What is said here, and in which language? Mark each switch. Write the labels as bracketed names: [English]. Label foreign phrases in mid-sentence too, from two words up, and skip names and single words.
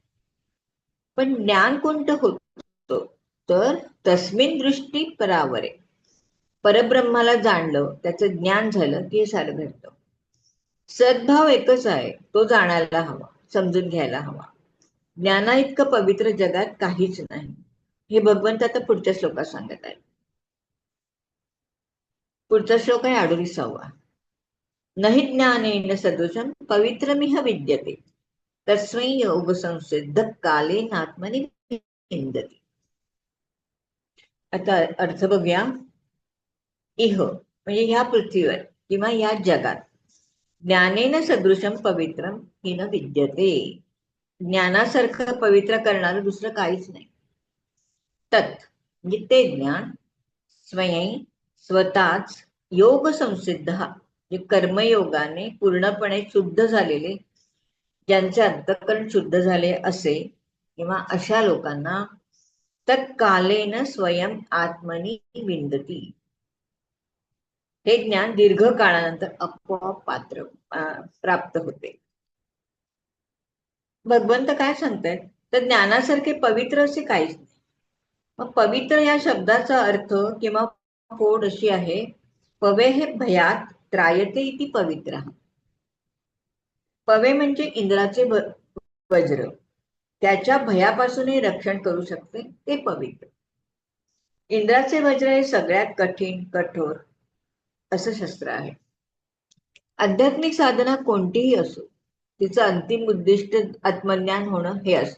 [Marathi] पण ज्ञान कोणतं होतं, तर [Sanskrit] तस्मिन दृष्टी परावरे, [Marathi] परब्रह्माला जाणलं, त्याचं ज्ञान झालं की हे सारं घडतं. सद्भाव एकच आहे, तो जाणायला हवा, समजून घ्यायला हवा. ज्ञाना इतकं पवित्र जगात काहीच नाही, हे भगवंत आता पुढच्या श्लोकात सांगत आहे. पुढचा श्लोक आहे 38वा. [Sanskrit] नहि ज्ञानेन सदृशं पवित्रमिह विद्यते, तस्मै योग संसिद्ध कालेनात्मनि विन्दति. [Marathi] आता अर्थ बघूया. इह म्हणजे ह्या पृथ्वीवर किंवा या जगात [Sanskrit] ज्ञानेन सदृशम पवित्रम हि न विद्यते. [Marathi] ज्ञानासारखं पवित्र करणारं दुसरं काहीच नाही. तत् म्हणजे ते ज्ञान स्वयं स्वतःच [Sanskrit] योग संसिद्ध [Marathi] म्हणजे कर्मयोगाने पूर्णपणे शुद्ध झालेले, ज्यांचे अंतःकरण शुद्ध झाले असे किंवा अशा लोकांना [Sanskrit] तत्कालेन स्वयं आत्मनी विंदती. [Marathi] हे ज्ञान दीर्घ काळानंतर आपोआप प्राप्त होते. भगवंत काय सांगतायत तर ज्ञानासारखे पवित्र असे काहीच नाही. मग पवित्र या शब्दाचा अर्थ किंवा फोड अशी आहे. [Sanskrit] पवे हे भयात त्रायते इति पवित्र. [Marathi] पवे म्हणजे इंद्राचे वज्र, त्याच्या भयापासूनही रक्षण करू शकते ते पवित्र. इंद्राचे वज्र हे सगळ्यात कठीण कठोर असं शस्त्र आहे. आध्यात्मिक साधना कोणतीही असो, तिचं अंतिम उद्दिष्ट आत्मज्ञान होणं हे असतं.